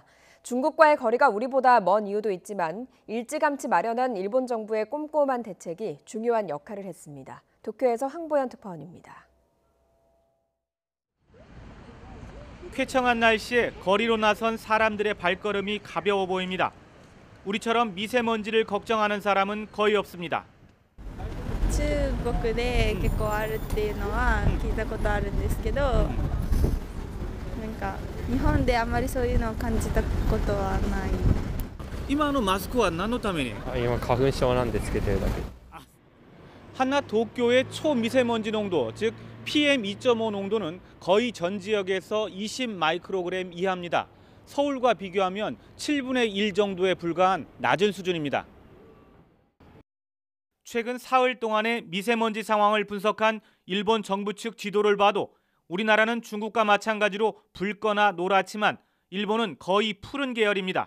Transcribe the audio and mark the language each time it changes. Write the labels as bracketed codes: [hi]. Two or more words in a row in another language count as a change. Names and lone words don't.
[ko] 중국과의 거리가 우리보다 먼 이유도 있지만 일찌감치 마련한 일본 정부의 꼼꼼한 대책이 중요한 역할을 했습니다. 도쿄에서 황보현 특파원입니다. 쾌청한 날씨에 거리로 나선 사람들의 발걸음이 가벼워 보입니다. 우리처럼 미세먼지를 걱정하는 사람은 거의 없습니다. [ja] 中国で結構あるっていうのは聞いたことあるんですけど、なんか日本であまりそういうのを感じたことはない。今のマスクは何のために？今花粉症なんでつけてるだけ。 [ko] 한낮 도쿄의 초미세먼지 농도, 즉 PM2.5 농도는 거의 전 지역에서 20 마이크로그램 이하입니다. 서울과 비교하면 7분의 1 정도에 불과한 낮은 수준입니다. 최근 사흘 동안의 미세먼지 상황을 분석한 일본 정부 측 지도를 봐도 우리나라는 중국과 마찬가지로 붉거나 노랗지만 일본은 거의 푸른 계열입니다.